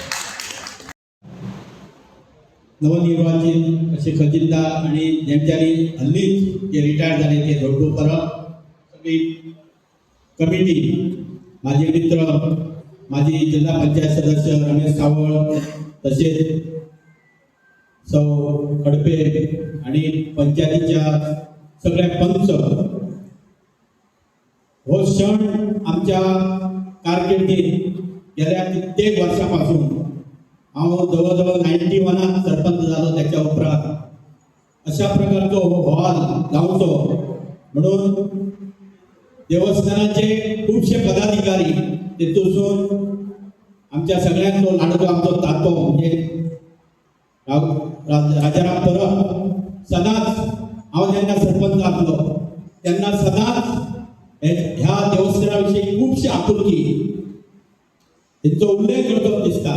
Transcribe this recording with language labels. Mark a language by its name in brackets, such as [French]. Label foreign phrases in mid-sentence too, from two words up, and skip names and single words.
[Marathi] नवनिर्वाचित असे खजिनदार आणि ज्यांच्यानी हल्लीच जे रिटायर झाले ते जोडू परब सगळी कमिटी, माझे मित्र, माझी जिल्हा पंचायत सदस्य रमेश सावळ, तसेच सौ कडपे आणि पंचायतीच्या सगळ्या पंच, [Konkani] हो क्षण आमच्या कारकिर्दीत गेल्या कित्येक वर्षापासून जवळजवळ 91 सरपंच झालो. त्याच्या उपरांत अशा प्रकारचो हॉल जावचो म्हणून देवस्थानाचे खूपशे पदाधिकारी तेतून आमच्या सगळ्यांचो लाडको आमचो तातो म्हणजे राजाराम परब सदांच हांव जेन्ना सरपंच आसलो तेन्ना सदांच ह्या देवस्थानाविशीं खूपशी आपुलकी तेंचो उल्लेख करतो दिसता.